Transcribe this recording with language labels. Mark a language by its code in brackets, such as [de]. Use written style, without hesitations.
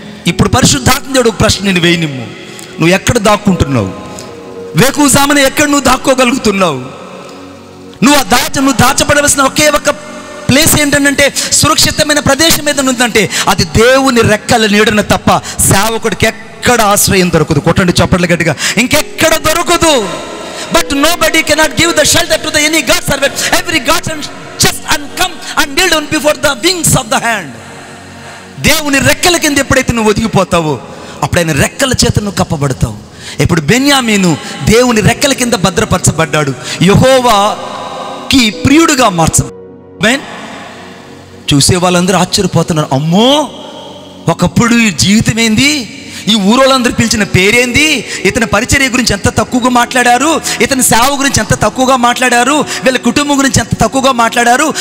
[te] ఇప్పుడు పరిశుద్ధాత్మ దేవుడు ఒక ప్రశ్న నేను వేయనిమ్ము, నువ్వు ఎక్కడ దాక్కుంటున్నావు? వేకువజామున ఎక్కడ నువ్వు దాక్కోగలుగుతున్నావు? నువ్వు దాచబడవలసిన ఒకే ఒక ప్లేస్ ఏంటంటే సురక్షితమైన ప్రదేశం ఏదైనా ఉందంటే అది దేవుని రెక్కల నీడన తప్ప సేవకుడికి ఎక్కడ ఆశ్రయం దొరకదు. కొట్టండి చప్పట్లు గట్టిగా, ఇంకెక్కడ దొరకదు. [en] But nobody cannot give the shelter to the any God servant. Every God servant just and come and kneel down before the wings of the hand. [te] దేవుని రెక్కల కింద ఎప్పుడైతే నువ్వు ఒదిగిపోతావో అప్పుడు ఆయన రెక్కల చేత నువ్వు కప్పబడతావు. ఇప్పుడు బెన్యామీను దేవుని రెక్కల కింద భద్రపరచబడ్డాడు, యెహోవాకి ప్రియుడుగా మార్చబడ్డాడు. చూసే వాళ్ళందరూ ఆశ్చర్యపోతున్నారు, అమ్మో ఒకప్పుడు ఈ జీవితం ఏంది, ఈ ఊరోళ్ళందరూ పిలిచిన పేరేంది, ఇతని పరిచర్య గురించి ఎంత తక్కువగా మాట్లాడారు, ఇతని సేవ గురించి ఎంత తక్కువగా మాట్లాడారు, వీళ్ళ కుటుంబం గురించి ఎంత తక్కువగా మాట్లాడారు.